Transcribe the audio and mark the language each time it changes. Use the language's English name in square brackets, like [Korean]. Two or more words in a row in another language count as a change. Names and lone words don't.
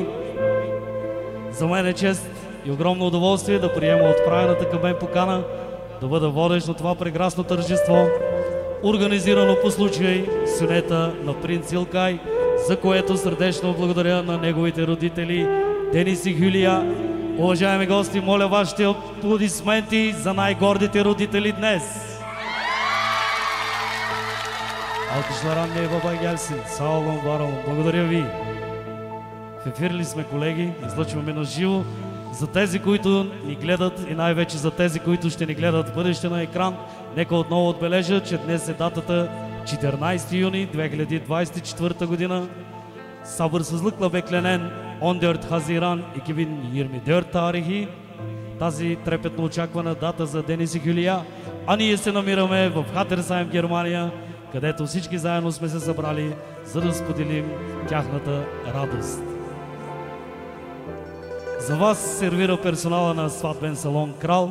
[Bulgarian] За мен е чест и огромно удоволствие да приема отправената към мен покана да бъда водещ на това прекрасно тържество, организирано по случай сюнета на принц Илкай, за което сърдечно благодаря на неговите родители Денис и Хюлия. Уважаеми гости, моля вашите аплодисменти за най-гордите родители днес. [Turkish] Алкışlar anneye baba gelsin. Sağ olun, var olun. [Bulgarian] Благодаря ви. В ефир ли сме, колеги? Излъчваме на живо. За тези, които ни гледат и най-вече за тези, които ще ни гледат в бъдеще на екран, нека отново отбележа, че днес е датата 14 юни 2024 година. [Turkish] Sabırsızlıkla beklenen 14 Haziran 2024 tarihi. [Bulgarian] Тази трепетно очаквана дата за Денис и Хюлия. А ние се намираме в Хатерсайм, Германия, където всички заедно сме се събрали, за да споделим тяхната радост. За вас сервира персонала на сватбен салон Крал.